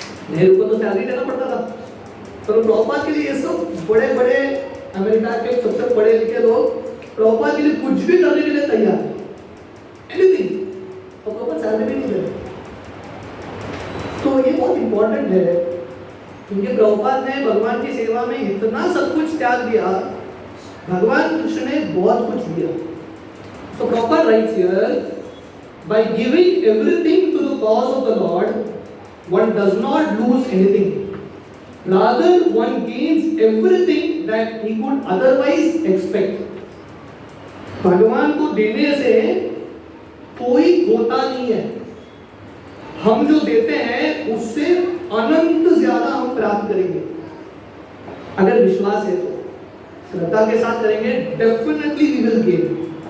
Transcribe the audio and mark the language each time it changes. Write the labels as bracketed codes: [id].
[hi] नेहरू को तो सैलरी देना पड़ता था, पर प्रभुपाद के लिए ये सब बड़े बड़े अमेरिका के सबसे पढ़े लिखे लोग प्रभुपाद के लिए कुछ भी करने के लिए तैयार है, एनीथिंग, और प्रभुपाद सैलरी भी नहीं देते। तो ये बहुत इंपॉर्टेंट है, क्योंकि प्रभुपाद ने भगवान की सेवा में इतना सब कुछ त्याग दिया, भगवान कृष्ण ने बहुत कुछ दिया। [en] So Prabhupada writes here, by giving everything to the cause of the Lord, one does not lose anything. Rather, one gains everything that he could otherwise expect. [hi] भगवान को देने से कोई खोता नहीं है। हम जो देते हैं उससे अनंत ज्यादा हम प्राप्त करेंगे, अगर विश्वास है तो, श्रद्धा के साथ करेंगे, [en] Definitely we will gain.